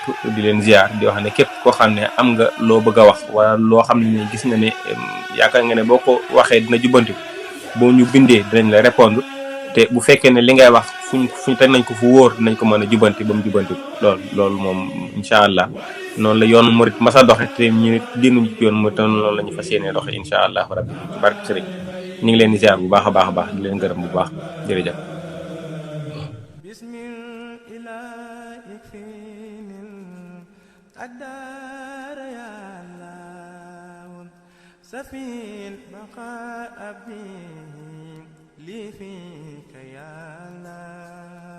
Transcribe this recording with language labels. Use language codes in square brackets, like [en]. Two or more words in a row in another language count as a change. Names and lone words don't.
[wo] di leen ziar di wax ne képp koo xam ne am nga loo bëgg a wax wala loo xam ne gis nga ne yaakaar nga ne boo ko waxee dina jubbanti boo ñu bindee dinañ la répondre te bu fekkee ne li ngay wax fuñ teg nañ ko fu wóor dinañ ko mën a jubbanti ba mu jubbanti loolu moom [ar] إن شاء الله [wo] noonu la yoonu murit masa doxe te ñu nit génnuñu ci yoonu murit te loolu la ñu fas yéenee doxe [ar] إن شاء الله [wo] rabbi ci barke sëriñ ñu ngi leen di ziar bu baax a baax a baax di leen gërëm bu baax jërëjëf [ar] الدار يا الله سفي البقاء لي فيك يا الله